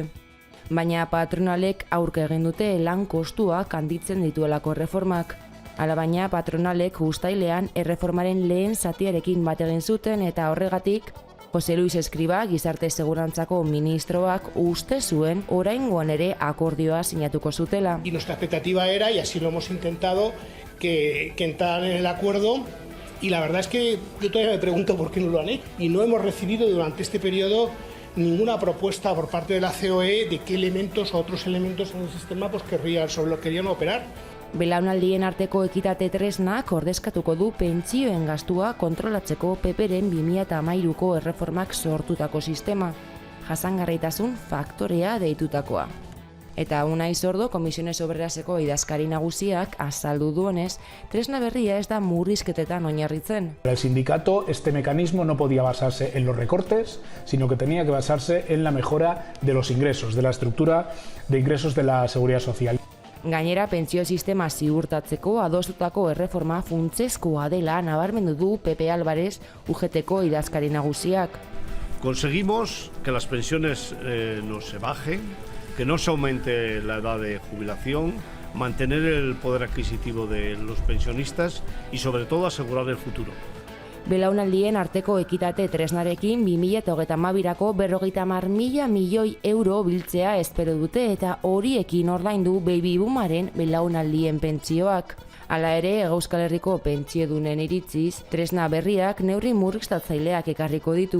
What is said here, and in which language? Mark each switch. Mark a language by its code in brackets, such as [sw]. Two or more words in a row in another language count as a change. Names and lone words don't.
[eu] Baina patronalek aurka egin dute lan kostuak handitzen dituelako erreformak. Alabaina patronalek uztailean erreformaren lehen zatiarekin bat egin zuten eta horregatik Jose Luis Escriba, gizarte segurantzako ministroak uste zuen oraingoan ere akordioa sinatuko zutela. [es] Y nuestra expectativa era, y así lo hemos intentado, que entraran en el acuerdo, y la verdad es que yo todavía me pregunto por qué no lo han hecho. Y no hemos recibido durante este periodo ninguna propuesta por parte de la COE de qué elementos o otros elementos en el sistema pues sobre lo que querían operar. [eu] Belaunaldien arteko ekitate tresnak ordezkatuko du pentsioen gastua kontrolatzeko PPren 2013ko erreformak sortutako sistema, jasangarritasun faktorea deitutakoa. Eta Unai Sordo, Komisiones Obreraseko idazkari nagusiak azaldu duenez, tresna berria ez da murrizketetan oinarritzen. [es] Para el sindicato, este mecanismo no podía basarse en los recortes, sino que tenía que basarse en la mejora de los ingresos, de la estructura de ingresos de la Seguridad Social. [eu] Gainera, pentsio sistema ziurtatzeko adostutako erreforma funtsezkoa dela nabarmendu du Pepe Álvarez, UGTko idazkari nagusiak. [es] Conseguimos que las pensiones no se bajen, que no se aumente la edad de jubilación, mantener el poder adquisitivo de los pensionistas y sobre todo asegurar el futuro. [eu] Belaunaldien arteko ekitate tresnarekin 2032ko 50.000 milioi euro biltzea espero dute eta horiekin ordaindu baby boomaren belaunaldien pentsioak. Hala ere, Euskal Herriko pentsiodunen iritziz, tresna berriak neurri murriztatzaileak ekarriko ditu.